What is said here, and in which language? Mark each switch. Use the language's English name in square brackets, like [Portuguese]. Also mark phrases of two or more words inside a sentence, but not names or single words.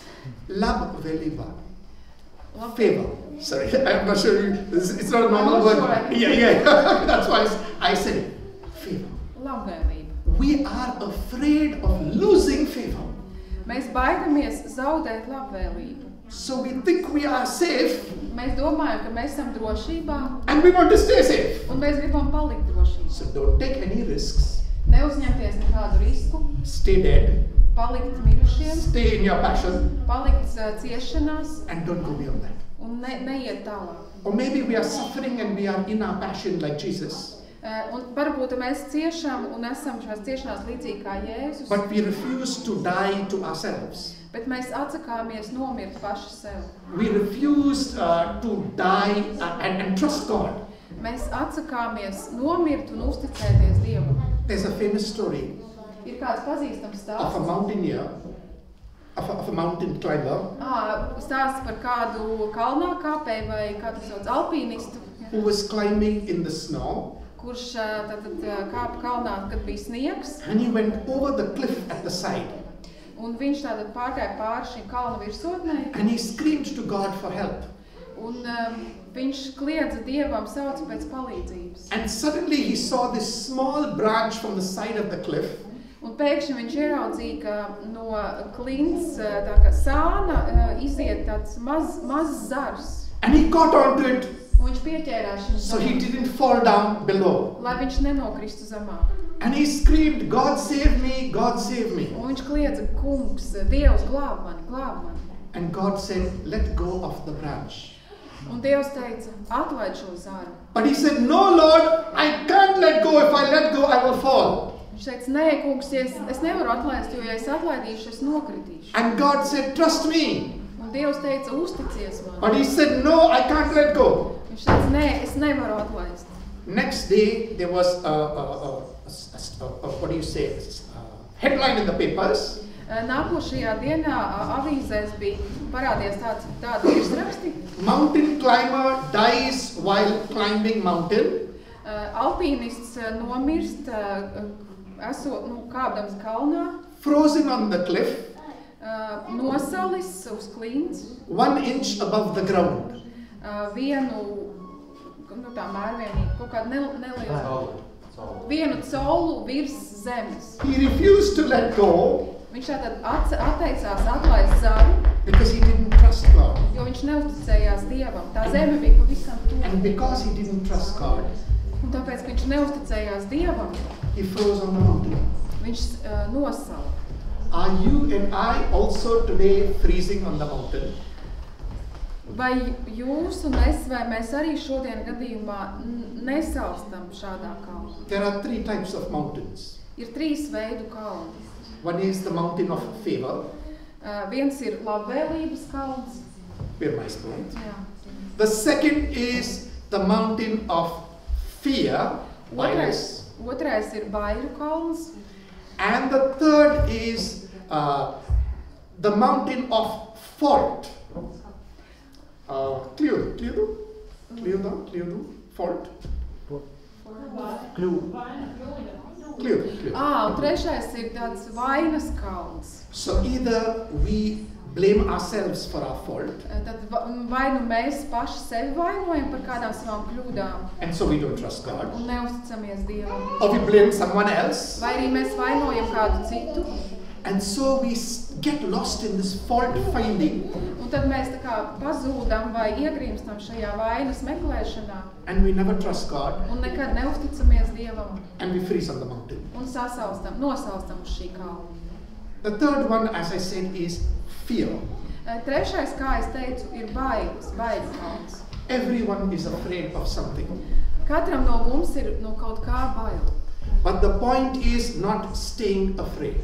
[Latvian] Labvēlība. Labi. [English] Favor. Sorry, I'm not sure. It's not a normal I'm not word. sure I can- Yeah. That's why I said it. Favor. [Latvian] Labvēlība. [English] We are afraid of losing favor. [Latvian] Mēs baidamies zaudēt labvēlību. [English] So we think we are safe [Latvian] Mēs domājam, ka mēs esam drošībā [English] and we want to stay safe. [Latvian] un mēs gribam palikt drošībā. [English] So don't take any risks. [Latvian] Neuzņemties nekādu risku, [English] Stay dead. [Latvian] palikt mirušiem, [English] Stay in your passion [Latvian] palikt ciešanās [English] and don't go beyond that. [Latvian] un neiet tālāk. [English] Or maybe we are suffering and we are in our passion like Jesus. [Latvian] Un varbūt mēs ciešam un esam šās ciešanās līdzīgi kā Jēzus, [English] But we refuse to die to ourselves. [Latvian] bet mēs atsakāmies nomirt paši sev. [English] We refuse to die and trust God. [Latvian] Mēs atsakāmies nomirt un uzticēties Dievam. [English] There's a famous story [Latvian] Ir kāds pazīstams [English] of a [Latvian] stāsts. [English] mountaineer, of a mountain climber [Latvian] Stāsts par kādu kalnā kāpēju vai kā tas sauc, alpīnistu, [English] who was climbing in the snow, [Latvian] kurš tātad kāpa kalnā, kad bija sniegs, [English] and he went over the cliff at the side, [Latvian] un viņš tātad pārgāja pāri šīm kalna virsotnei, [English] and he screamed to God for help. [Latvian] un viņš kliedza Dievam, sauca pēc palīdzības. [English] And suddenly he saw this small branch from the side of the cliff, [Latvian] Un pēkšņi viņš ieraudzīja, ka no klints, tā kā sāna, iziet tāds mazs zars. [English] and he caught onto it, [Latvian] Un viņš pieķērās šim [English] so he [Latvian] zaram, [English] didn't fall down below. [Latvian] lai viņš nenokristu zemāk. [English] And he screamed, God save me, God save me. [Latvian] Un viņš kliedza, kungs, Dievs, glāb mani, glāb mani. [English] And God said, let go of the branch. [Latvian] Un Dievs teica, atlaid šo zaru. [English] But he said, no Lord, I can't let go. If I let go, I will fall. [Latvian] Viņš teica, nē, kungs, ja es nevaru atlaist, jo ja es atlaidīšu, es nokritīšu. [English] And God said, trust me. [Latvian] Un Dievs teica, uzticies man. [English] But he said, no, I can't let go. [Latvian] Viņš teica, nē, es nevaru atlaist. [English] Next day, there was what do you say, headline in the papers. [Latvian] Nākošajā dienā avīzēs bija parādījies tādi virsraksti. [English] Mountain climber dies while climbing mountain. [Latvian] Alpīnists nomirst, kāpdams kalnā, [English] Frozen on the cliff, [Latvian] nosalis uz klints, [English] 1 inch above the ground. [Latvian] vienu, tā mērvienību, kaut kādu nelielu, vienu colu virs zemes. [English] He refused to let go [Latvian] Viņš tātad atteicās atlaist zaru, [English] because he didn't trust God. [Latvian] jo viņš neuzticējās Dievam. Tā zeme bija pavisam tuvu. [English] And because he didn't trust God, [Latvian] Un tāpēc, ka viņš neuzticējās Dievam, [English] he froze on the mountain. [Latvian] viņš nosala. [English] Are you and I also today freezing on the mountain? [Latvian] Vai jūs un es, vai mēs arī šodien gadījumā nesalstam šādā kalnā? [English] There are 3 types of mountains. [Latvian] Ir 3 veidu kalni. [English] One is the mountain of favor, [Latvian] Viens ir labvēlības kalns. pirmais point. Jā. [English] The second is the mountain of fear, bias. Otrais ir baiļu kalns. And the third is the mountain of fault. Clear, fault. Clear. [Latvian] Un trešais ir tāds vainas kalns. [English] So either we blame ourselves for our fault, [Latvian] Tad vai nu mēs paši sevi vainojam par kādām savām kļūdām [English] and so we don't trust God, [Latvian] un neusticamies Dievam, [English] or we blame someone else, [Latvian] vai arī mēs vainojam kādu citu, [English] and so we get lost in this fault finding, [Latvian] un tad mēs tā kā pazūdam vai iegrimstam šajā vainas meklēšanā [English] and we never trust God, [Latvian] un nekad neusticamies Dievam [English] and we freeze on the mountain. [Latvian] un nosaustam uz šī kalna. [English] The third one, as I said, is fear. [Latvian] Trešais, kā es teicu, ir bailes, baiļu kalns. [English] Everyone is afraid of something. [Latvian] Katram no mums ir no kaut kā bail. [English] But the point is not staying afraid.